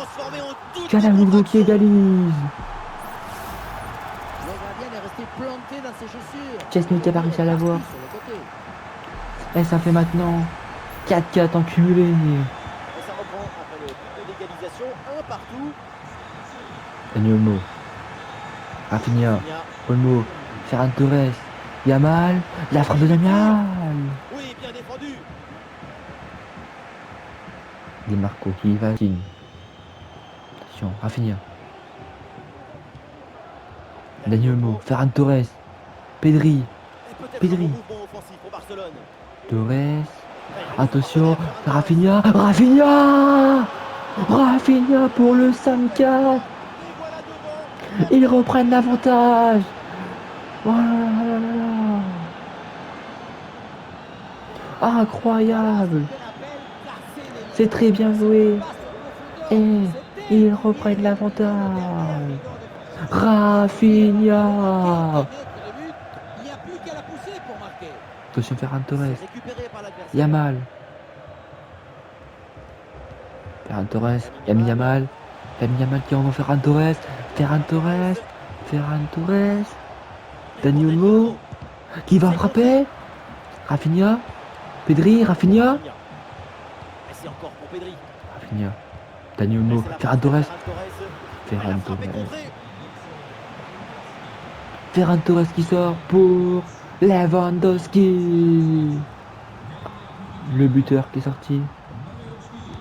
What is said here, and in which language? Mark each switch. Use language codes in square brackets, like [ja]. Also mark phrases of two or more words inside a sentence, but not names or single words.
[fr] transformé en toute Canaloglu qui contre-action. égalise. Le gardien est resté planté dans ses chaussures. Chesney qui a pas réussi à l'avoir. Sur le côté. Et ça fait maintenant 4-4 en cumulé. Et ça reprend après le but de l'égalisation. Un partout. Dani Olmo. Rafinha. Il y a- Olmo. Ferran Torres. Yamal. La frappe de Yamal. Oui, bien défendu. Di Marco qui va. Attention. Rafinha. Dani Olmo. Ferran Torres. Pedri. Et peut-être Pedri. un bon mouvement offensif pour Barcelone. Torres. Attention. Rafinha. Rafinha. Rafinha pour le 5-4. Et voilà devant. Ils reprennent l'avantage. Oh là là là là. Incroyable. C'est très bien joué. Et ils reprennent l'avantage. Rafinha. Il n'y a plus qu'à la pousser pour marquer. Attention Ferran Torres. C'est récupéré par l'adversaire. Yamal. Ferran Torres. Lamine Yamal. Lamine Yamal qui envoie Ferran Torres. Ferran Torres. Ferran Torres. Dani Olmo qui va frapper. Rafinha. Pedri. Rafinha. Et c'est encore pour Pedri. Rafinha. Dani Olmo. Et c'est la Ferran passe de Torres. Ferran Ferran La frappe est Torres. contrée. Ferran Torres qui sort pour Lewandowski. Le buteur qui est sorti.